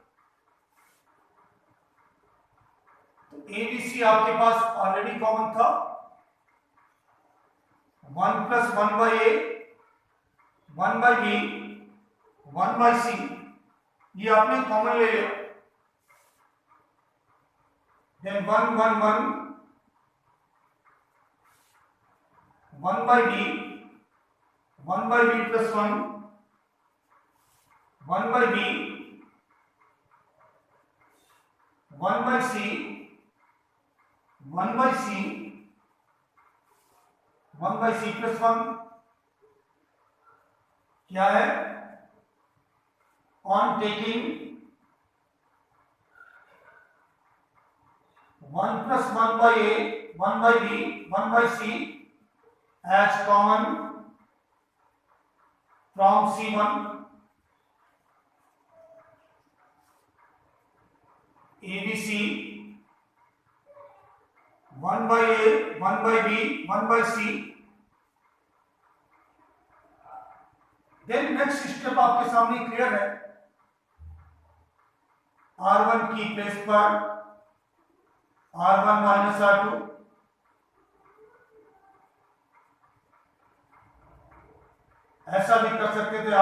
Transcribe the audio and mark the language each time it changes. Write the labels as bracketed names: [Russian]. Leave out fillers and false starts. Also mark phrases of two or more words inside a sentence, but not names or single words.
[Hindi] तो ABC आपके पास ऑलरेडी कॉमन था। 1 प्लस 1 बाई ए 1/b 1/c, ये आपने कॉमन ले लिया। देन 1 1 1 1/b 1/b plus 1 1/b 1/c 1/c 1/c plus 1 क्या है? [English] On taking 1 plus 1/a 1/b 1/c as common from C1, ABC 1/a 1/b 1/c। then next step [Hindi] आपके सामने क्लियर है। R1 की प्लेस पर R1 माइनस R2, ऐसा भी कर सकते थे।